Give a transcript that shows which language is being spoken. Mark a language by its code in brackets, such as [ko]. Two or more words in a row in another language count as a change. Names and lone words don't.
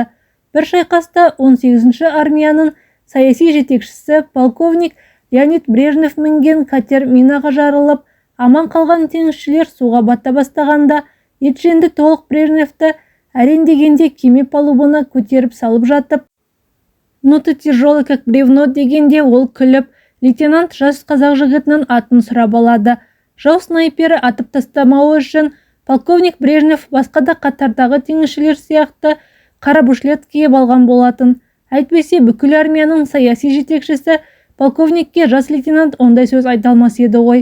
[kk] Бір шайқаста 18-ші армияның саяси жетекшісі полковник Леонид Брежнев мінген катер минаға жарылып, аман қалған теңізшілер суға бата бастағанда, етженді толық Брежневті әрең дегенде кеме палубына көтеріп салып жатып, [ru] «Ну ты тяжелый как бревно» [kk] дегенде ол күліп, лейтенант жас қазақ жігітінің атын сұрап алады. Жау снайпері атып тастамауы үшін полковник Брежнев басқа да қатардағы теңізшілер сияқты қара бушлет киіп алған болатын. Әйтпесе бүкіл армияның саяси жетекшісі полковникке жас лейтенант ондай сөз айта алмас еді ғой.